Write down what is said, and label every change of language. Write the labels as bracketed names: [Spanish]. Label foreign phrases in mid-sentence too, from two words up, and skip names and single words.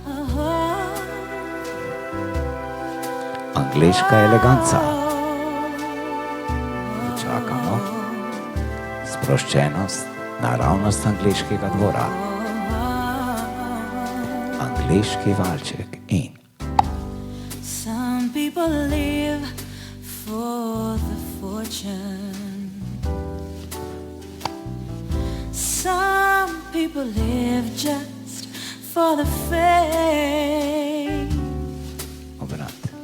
[Slovenian] Angleška eleganca. Čakamo. Sproščenost, naravnost angleškega dvora. Angleški valček in [English] Some people live for the fortune. Some people live just for the fame. [Slovenian] obrat.